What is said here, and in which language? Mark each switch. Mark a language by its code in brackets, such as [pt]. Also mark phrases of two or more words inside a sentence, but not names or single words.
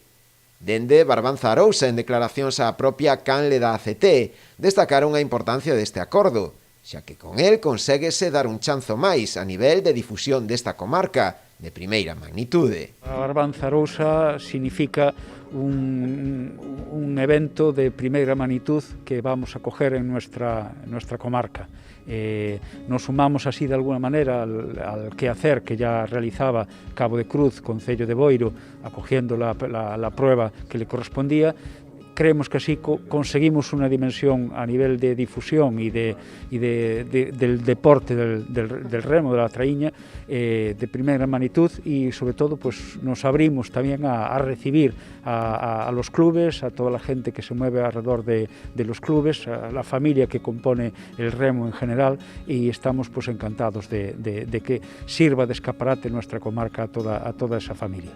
[gl] Dende Barbanza Arousa, en declaracións á propia canle da ACT, destacaron a importancia deste acordo, xa que con el conséguese dar un chanzo máis a nivel de difusión desta comarca de primeira magnitude. [es] A Barbanza Arousa significa un evento de primeira magnitud que vamos a coger en nuestra comarca. Nos sumamos así de alguna manera al quehacer que ya realizaba Cabo de Cruz, Concello de Boiro, acogiendo la prueba que le correspondía. Creemos que así conseguimos una dimensión a nivel de difusión y del deporte del remo, de la traíña, de primera magnitud, y sobre todo pues nos abrimos también a recibir a los clubes, a toda la gente que se mueve alrededor de los clubes, a la familia que compone el remo en general, y estamos pues encantados de que sirva de escaparate nuestra comarca a toda esa familia.